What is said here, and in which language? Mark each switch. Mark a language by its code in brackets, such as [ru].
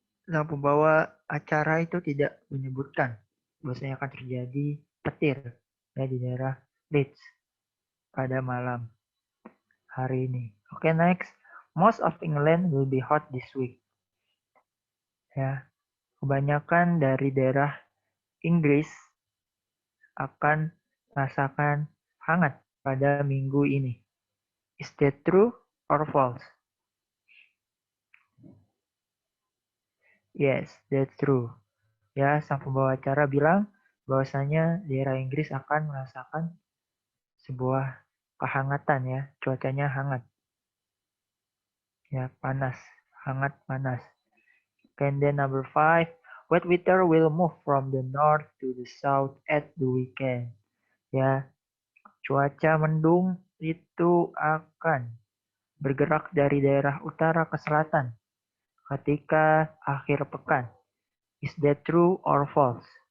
[id] Sang pembawa acara itu tidak menyebutkan bahwasanya akan terjadi petir ya di daerah Leeds pada malam hari ini. [en] Oke, next. Most of England will be hot this week. [id] Ya, kebanyakan dari daerah Inggris akan merasakan hangat pada minggu ini. [en] Is that true or false? Yes, that's true. [id] Ya, sang pembawa acara bilang bahwasanya daerah Inggris akan merasakan sebuah kehangatan ya, cuacanya hangat. Ya, panas, hangat panas. [en] And then number 5, wet weather will move from the north to the south at the weekend. [id] Ya, cuaca mendung itu akan bergerak dari daerah utara ke selatan ketika akhir pekan. [en] Is that true or false?